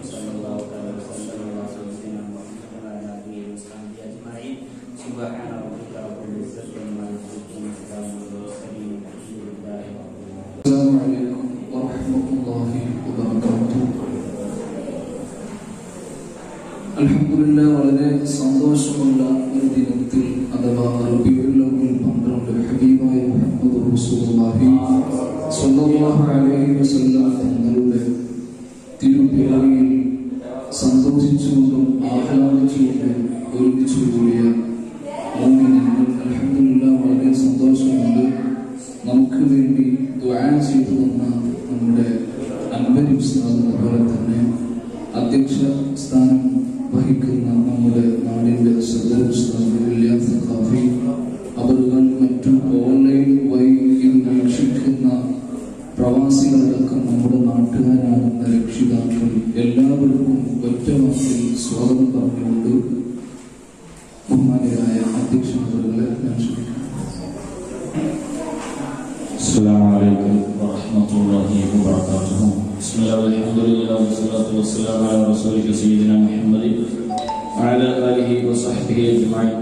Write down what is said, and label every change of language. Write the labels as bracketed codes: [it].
[ar] صلى الله عليه وسلم على سيدنا محمد وعلى آله وصحبه أجمعين. سبحان ربك رب العزة عما يصفون وسلام على المرسلين والحمد لله رب العالمين. السلام عليكم ورحمة الله وبركاته. [ml] അൽഹംദുലില്ലാ, വളരെ സന്തോഷമുള്ള ഒരു ദിനത്തിൽ അഥവാ റബീഉൽ അവ്വൽ 12 ഹബീബായ മുഹമ്മദ് റസൂലുള്ളാഹി സ്വല്ലല്ലാഹു അലൈഹി വസല്ലം തങ്ങളുടെ തിരുപ്പിറവിയിൽ സന്തോഷിച്ചുകൊണ്ടും ആഹ്ലാദിച്ചുകൊണ്ടും ഒരുമിച്ചു കൂടിയ മുഅ്മിനീങ്ങൾ അൽഹംദുലില്ലാ, വളരെ സന്തോഷമുണ്ട്. നമുക്ക് വേണ്ടി ദുആ ചെയ്തു തന്ന നമ്മുടെ അൻവരി ഉസ്താദ്, അതുപോലെ തന്നെ അധ്യക്ഷ സ്ഥാനം വഹിക്കുന്ന നമ്മുടെ നാടിൻ്റെ സദർ ഉസ്താദ് ഇല്യാസ് സഖാഫി, അവരുകൾ മറ്റു ഓൺലൈൻ വഴി ഇത് വീക്ഷിക്കുന്ന പ്രവാസികളടക്കം നമ്മുടെ നാട്ടുകാരാകുന്ന രക്ഷിതാക്കൾ എല്ലാവർക്കും ഒറ്റ വാക്കിൽ സ്വാഗതം പറഞ്ഞുകൊണ്ട് ബഹുമാനിയായ അധ്യക്ഷൻ അവരുകളെ ഞാൻ ക്ഷണിക്കുന്നു. [ar] السلام عليكم ورحمة الله وبركاته. بسم الله والحمد لله والصلاة والسلام على رسولك سيدنا محمد وعلى آله وصحبه أجمعين.